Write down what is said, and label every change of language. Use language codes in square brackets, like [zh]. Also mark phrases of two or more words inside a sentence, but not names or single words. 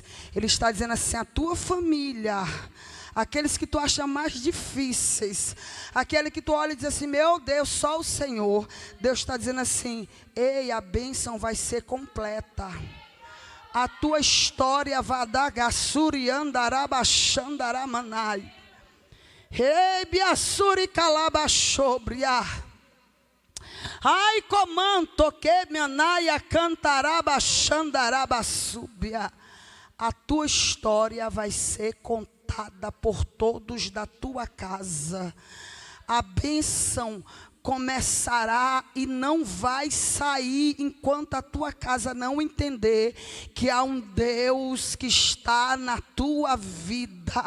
[pt] Ele está dizendo assim: a tua família, aqueles que tu acha mais difíceis, aquele que tu olha e diz assim: meu Deus, só o Senhor. Deus está dizendo assim: ei, a bênção vai ser completa. A tua história vai dar gassuri andarabachandaramanai. Ei, biassuri calabachobria. Ai, comanto que menaia cantarabachandarabasubia. A tua história vai ser contada por todos da tua casa. A bênção começará e não vai sair enquanto a tua casa não entender que há um Deus que está na tua vida.